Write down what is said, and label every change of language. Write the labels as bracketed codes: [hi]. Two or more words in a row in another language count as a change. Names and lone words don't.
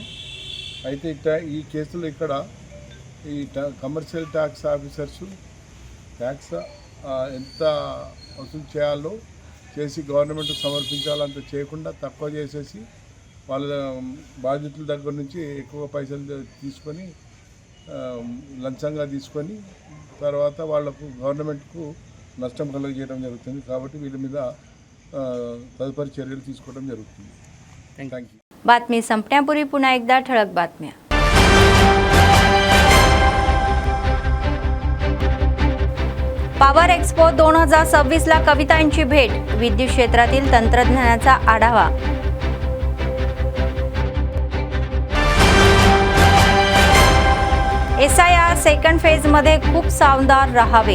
[te] అయితే ఈ కేసులో ఇక్కడ ఈ కమర్షియల్ ట్యాక్స్ ఆఫీసర్సు ట్యాక్స్ ఎంత వసూలు చేయాలో చేసి గవర్నమెంట్కి సమర్పించాలంత చేయకుండా తక్కువ చేసేసి వాళ్ళ బాధితుల దగ్గర నుంచి ఎక్కువ పైసలు తీసుకొని లంచంగా తీసుకొని తర్వాత వాళ్లకు గవర్నమెంట్కు నష్టం కలుగజేయడం జరుగుతుంది. కాబట్టి వీళ్ళ మీద తత్పర చర్యలు తీసుకోవడం జరుగుతుంది. [en] thank you. [mr] बातमी संपण्यापूर्वी पुन्हा एकदा ठळक बातम्या. पॉवर एक्स्पो 2026 ला कवितांची भेट, विद्युत क्षेत्रातील तंत्रज्ञानाचा आढावा. SIR [en] second phase [mr] मध्ये खूप सावधान राहावे.